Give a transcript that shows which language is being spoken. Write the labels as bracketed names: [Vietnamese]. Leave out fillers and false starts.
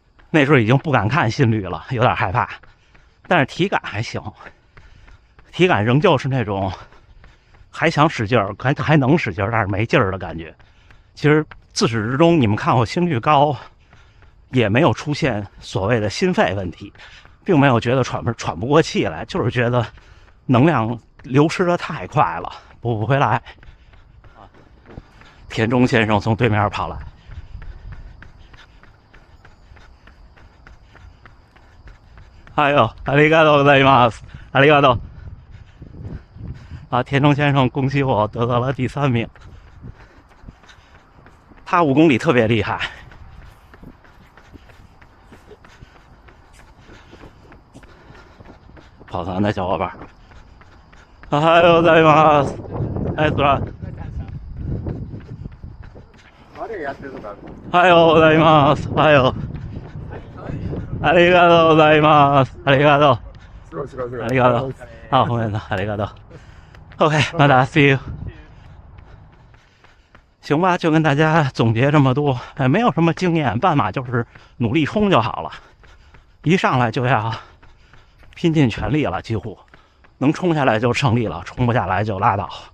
[Chinese] 那时候已经不敢看心率了，有点害怕，但是体感还行，体感仍旧是那种还想使劲儿，还能使劲儿，但是没劲儿的感觉。其实自始至终，你们看我心率高，也没有出现所谓的心肺问题，并没有觉得喘不过气来，就是觉得能量流失的太快了，补不回来。田中先生从对面跑来，哎呦， [Japanese] ありがとうございます，ありがとう。 [Chinese] 田中先生恭喜我得到了第3名。他5公里特别厉害。跑团的小伙伴， [Japanese] おはようございます。はい、そら。おはようございます。おはよう。ありがとうございます。ありがとう。ありがとう。あ、ごめんな、ありがとう。 [English] OK， また see you。 [Chinese] 行吧，就跟大家总结这么多，没有什么经验，半马就是努力冲就好了，一上来就要拼尽全力了，几乎能冲下来就胜利了，冲不下来就拉倒。